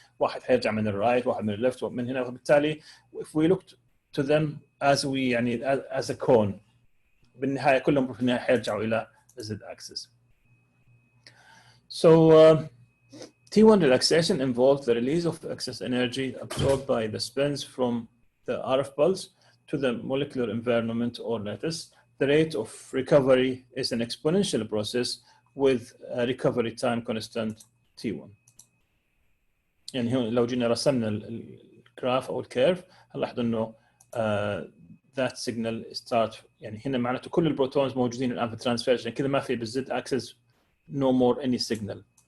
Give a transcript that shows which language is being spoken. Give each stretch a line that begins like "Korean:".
Arabic: واحد حيرجع من الرايت، واحد من الليفت، ومن هنا. وبالتالي
English: if we look to them as we يعني as a cone،
Arabic: بالنهاية كلهم في النهاية حيرجعوا إلى
English: the z-axis. So T1 relaxation involves the release of excess energy absorbed by the spins from the RF pulse to the molecular environment or lattice. The rate of recovery is an exponential process with a recovery time constant T1.
Arabic: يعني هون لو جينا رسمنا الجراف أو الكيرف هنلاحظ إنه
English: that signal start،
Arabic: يعني هنا معناته كل البروتونز موجودين الآن في الترانسفير، كذا ما في بالزد axis
English: no more any signal.